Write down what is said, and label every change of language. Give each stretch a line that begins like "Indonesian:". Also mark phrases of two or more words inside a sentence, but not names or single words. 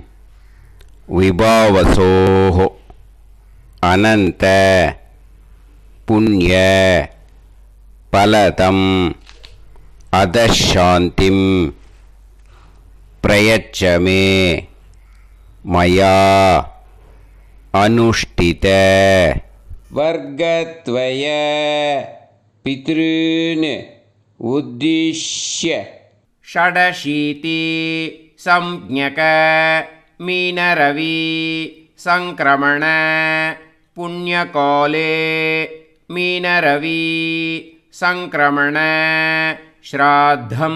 Sanskrit: विभावसोः अनन्त पुण्य फलदम् अथशान्तिम् प्रयच्छमे मया अनुष्ठित वर्गद्वय पितॄन् उद्दिश्य षडशीति संज्ञक मीनरवि संक्रमण पुण्यकाले मीनरवि संक्रमण श्राद्धं